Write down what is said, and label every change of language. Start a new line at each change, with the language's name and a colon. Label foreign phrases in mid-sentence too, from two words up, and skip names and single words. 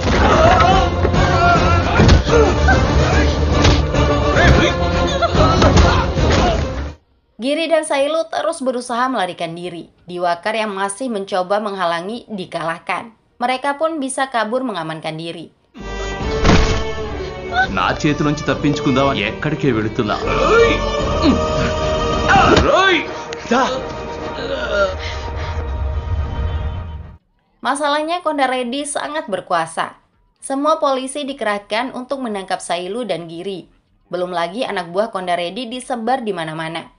Indonesian: Giri dan Sailu terus berusaha melarikan diri. Diwakar yang masih mencoba menghalangi dikalahkan. Mereka pun bisa kabur mengamankan diri.
Telugu: నా చేతి నుంచి తప్పించుకుందామని ఎక్కడికే వెళుతున్నా.
Indonesian: Masalahnya Kondaredi sangat berkuasa. Semua polisi dikerahkan untuk menangkap Sailu dan Giri. Belum lagi anak buah Kondaredi disebar di mana-mana.